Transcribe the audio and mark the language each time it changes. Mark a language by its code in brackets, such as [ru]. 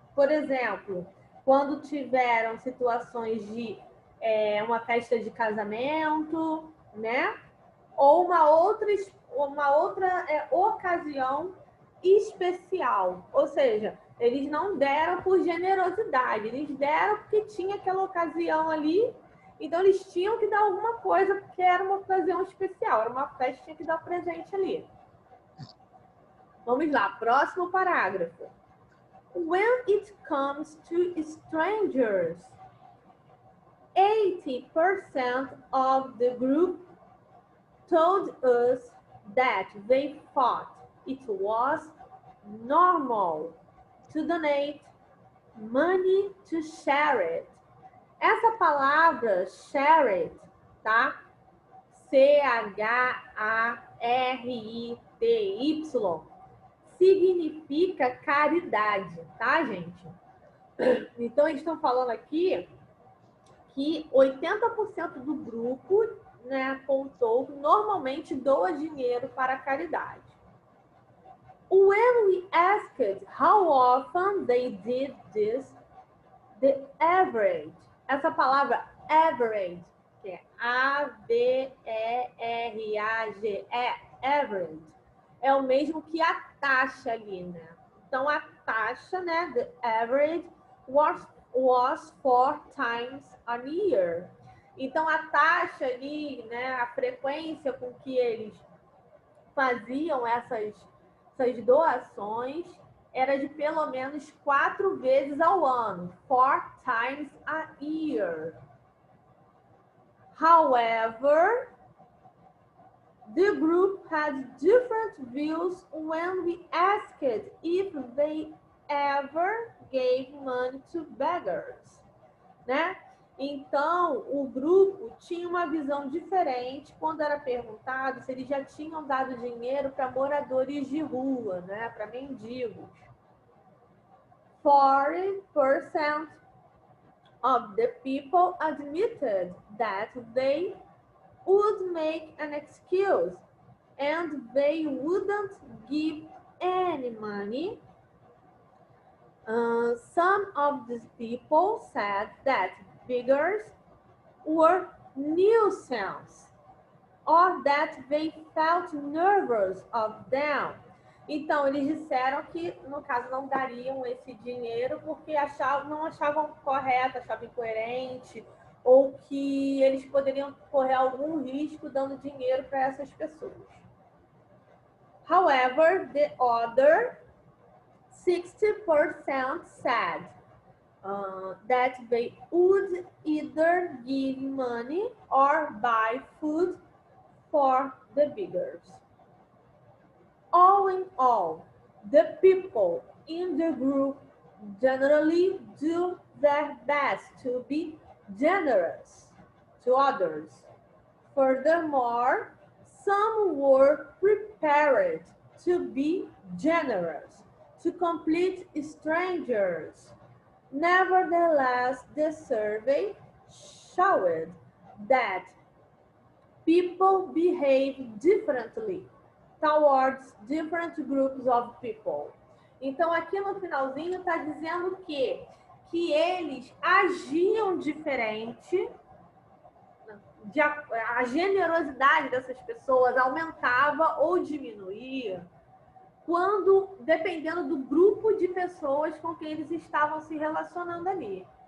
[pt] Por exemplo, quando tiveram situações de uma festa de casamento, né, ou uma outra ocasião especial, ou seja, eles não deram por generosidade, eles deram porque tinha aquela ocasião ali, então eles tinham que dar alguma coisa porque era uma ocasião especial, era uma festa, tinha que dar presente ali. Vamos lá, próximo parágrafo. [en] When it comes to strangers, 80% of the group told us that they thought it was normal to donate money to share it. [pt] Essa palavra share it, tá? C-H-A-R-I-T-Y significa caridade, tá, gente? Então, eles estão falando aqui que 80% do grupo, né, apontou que normalmente doa dinheiro para a caridade. [en] When we asked how often they did this, the average, [pt] essa palavra average, que é A-V-E-R-A-G-E, average, é o mesmo que a taxa ali, né? Então, a taxa, né, [en] the average, was 4 times a year. [pt] Então, a taxa ali, né, a frequência com que eles faziam essas doações era de pelo menos 4 vezes ao ano, [en] 4 times a year. However, the group had different views when we asked if they ever gave money to beggars, né? [pt] Então, o grupo tinha uma visão diferente quando era perguntado se eles já tinham dado dinheiro para moradores de rua, né? Para mendigos. [en] 40% of the people admitted that they would make an excuse and they wouldn't give any money. Some of these people said that beggars were nuisance or that they felt nervous of them. [pt] Então, eles disseram que, no caso, não dariam esse dinheiro porque não achavam correto, achavam incoerente, ou que eles poderiam correr algum risco dando dinheiro para essas pessoas. [en] However, the other 60% said that they would either give money or buy food for the beggars. All in all, the people in the group generally do their best to be generous to others. Furthermore, some were prepared to be generous to complete strangers. Nevertheless, the survey showed that people behave differently towards different groups of people. [pt] Então, aqui no finalzinho está dizendo que eles agiam diferente, a generosidade dessas pessoas aumentava ou diminuía dependendo do grupo de pessoas com quem eles estavam se relacionando ali.